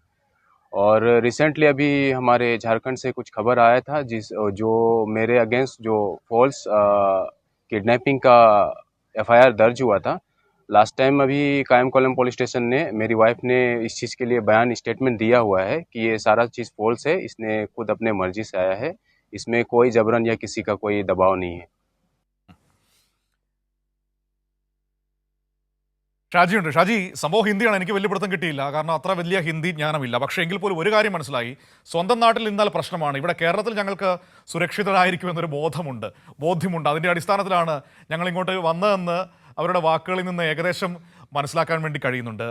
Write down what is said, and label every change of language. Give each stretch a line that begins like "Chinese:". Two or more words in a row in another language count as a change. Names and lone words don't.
Hindi: और रिसेंटली अभी हमारे झारखंड से कुछ खबर आया था जो मेरे अगेंस्ट जो
English: false kidnapping
Hindi: का FIR दर्ज हुआ था।
English: last time
Hindi: अभी कायमकोलम पुलिस स्टेशन ने, मेरी वाइफ ने इस चीज़ के लिए बयान स्टेटमेंट दिया हुआ है कि ये सारा चीज़ फॉल्स है, इसने खुद अपने मर्जी से आया है, इसमें कोई जबरन या किसी का कोई दबाव नहीं है।
Malayalam: ഷാജിയുണ്ട്. ഷാജി, സംഭവം ഹിന്ദിയാണ്, എനിക്ക് വലിയ പിടുത്തം കിട്ടിയില്ല, കാരണം അത്ര വലിയ ഹിന്ദി ജ്ഞാനമില്ല. പക്ഷേ എങ്കിൽ പോലും ഒരു കാര്യം മനസ്സിലായി, സ്വന്തം നാട്ടിൽ നിന്നാൽ പ്രശ്നമാണ്, ഇവിടെ കേരളത്തിൽ ഞങ്ങൾക്ക് സുരക്ഷിതരായിരിക്കുമെന്നൊരു ബോധ്യമുണ്ട്. അതിൻ്റെ അടിസ്ഥാനത്തിലാണ് ഞങ്ങൾ ഇങ്ങോട്ട് വന്നതെന്ന് അവരുടെ വാക്കുകളിൽ നിന്ന് ഏകദേശം മനസ്സിലാക്കാൻ വേണ്ടി കഴിയുന്നുണ്ട്.